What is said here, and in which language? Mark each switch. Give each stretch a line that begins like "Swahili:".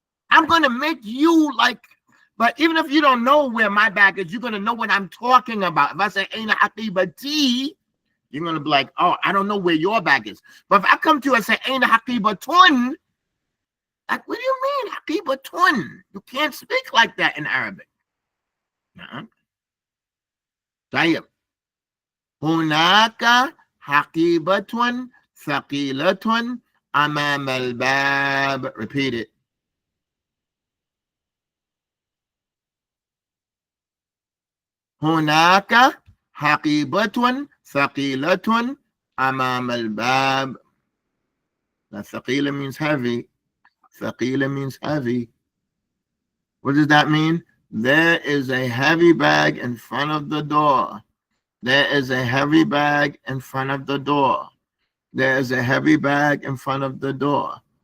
English: I'm going to make you like, but even if you don't know where my bag is, you're going to know what I'm talking about. If I say,
Arabic: Aina haqibati,
English: You're going to be like, oh, I don't know where your bag is. But if I come to you and say,
Arabic: ain't a haqibatun,
English: like, what do you mean, haqibatun? You can't speak like that in Arabic.
Arabic: طيب. هناك حقيبة ثقيلة أمام الباب. Repeat it. هناك حقيبة ثقيلة أمام الباب.
English: Now, ثقيلة means heavy. ثقيلة means heavy. What does that mean? There is a heavy bag in front of the door. There is a heavy bag in front of the door. There is a heavy bag in front of the door.